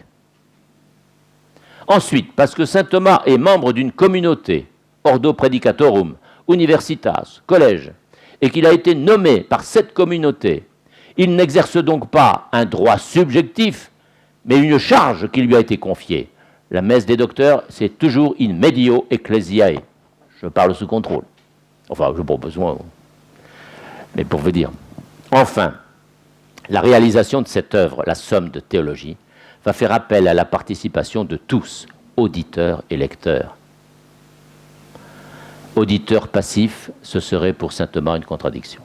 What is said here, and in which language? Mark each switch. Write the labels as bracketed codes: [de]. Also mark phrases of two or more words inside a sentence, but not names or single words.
[fr] Ensuite, parce que saint Thomas est membre d'une communauté, [la] Ordo Predicatorum, Universitas, [fr] collège, et qu'il a été nommé par cette communauté, il n'exerce donc pas un droit subjectif, mais une charge qui lui a été confiée. La messe des docteurs, c'est toujours [la] in medio ecclesiae. [fr] Je parle sous contrôle. Enfin, je n'ai pas besoin, mais pour vous dire. Enfin, la réalisation de cette œuvre, la Somme de théologie, va faire appel à la participation de tous, auditeurs et lecteurs. Auditeur passif, ce serait pour saint Thomas une contradiction.